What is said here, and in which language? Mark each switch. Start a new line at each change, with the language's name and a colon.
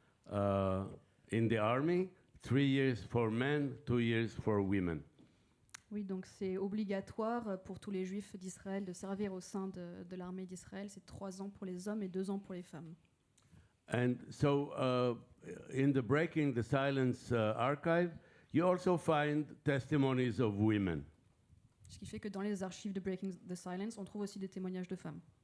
English: in the army, 3 years for men, 2 years for women.
French: Oui, donc c'est obligatoire pour tous les juifs d'Israël de servir au sein de l'armée d'Israël. C'est 3 ans pour les hommes et 2 ans pour les femmes.
English: And so in the Breaking the Silence archive, you also find testimonies of women.
French: Ce qui fait que dans les archives de Breaking the Silence, on trouve aussi des témoignages de femmes.